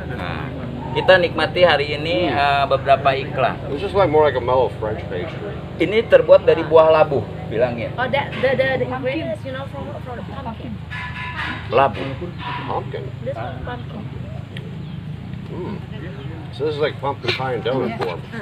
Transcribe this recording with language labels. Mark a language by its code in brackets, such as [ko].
[id] Nah, kita nikmati hari ini beberapa iklan. [en] This is like more like a mellow French pastry. [id] Ini terbuat dari buah labu, bilangin. [en] Oh, the ingredients, you know, from the pumpkin. [id] Labu. [en] Pumpkin. This one pumpkin. So this is like pumpkin pie in donut form.